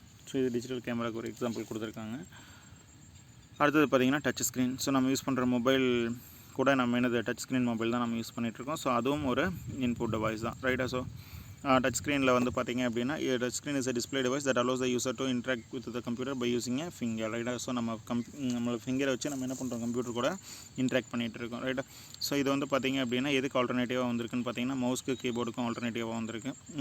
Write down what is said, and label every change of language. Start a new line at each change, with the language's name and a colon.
Tamil: So இது digital கேமராவுக்கு ஒரு எக்ஸாம்பிள் கொடுத்துருக்காங்க. அடுத்தது பார்த்திங்கன்னா டச் ஸ்க்ரீன். ஸோ நம்ம யூஸ் பண்ணுற மொபைல் கூட நம்ம டச் ஸ்க்ரீன் மொபைல் தான் நம்ம யூஸ் பண்ணிகிட்ருக்கோம். ஸோ அதுவும் ஒரு இன்புட் டிவைஸ் தான், ரைட்டா. ஸோ டச் ஸ்க்ரீனில் வந்து பார்த்திங்க அப்படின்னா
English: Touch screen is a display device that allows the user to interact with the computer by using a finger, ரைட்டா.
Tamil: ஸோ நம்ம ஃபிங்கரை வச்சு நம்ம என்ன பண்ணுறோம், கம்ப்யூட்டர் கூட இன்ட்ராக்ட் பண்ணிகிட்டு இருக்கோம், ரைட்டா. ஸோ இது வந்து பார்த்திங்க அப்படின்னா எதுக்கு ஆல்டர்னேட்டிவாக வந்திருக்குன்னு பார்த்தீங்கன்னா மவுஸ்க்கு கீபோர்டுக்கும் ஆல்டர்னேட்டிவாக வந்திருக்கு.